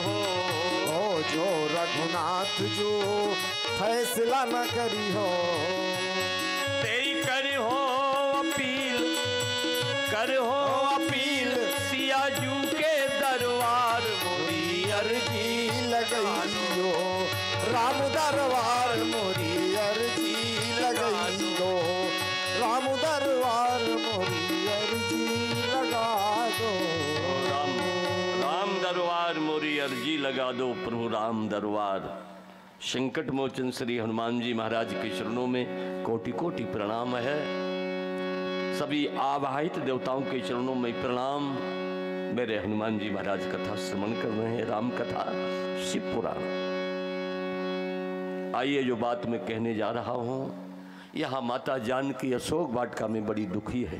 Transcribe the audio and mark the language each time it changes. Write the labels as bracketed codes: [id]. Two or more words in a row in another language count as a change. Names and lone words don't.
[hi] ओ जो रघुनाथ जो फैसला न करियो। तेरी करियो अपील, करियो अपील सियाजू के दरबार, मोरी अर्जी लगाइयो राम दरबार मोरी अर्जी लगाइयो। राम दरबार मोरी अर्जी लगा दो। राम दरबार मोरी अर्जी लगा दो प्रभु राम दरबार। संकट मोचन श्री हनुमान जी महाराज के चरणों में कोटि कोटि प्रणाम है। सभी आवाहित देवताओं के चरणों में प्रणाम। मेरे हनुमान जी महाराज कथा श्रवण कर रहे हैं, राम कथा शिव पुराण। आइए जो बात मैं कहने जा रहा हूं, यहाँ माता जानकी अशोक वाटिका में बड़ी दुखी है।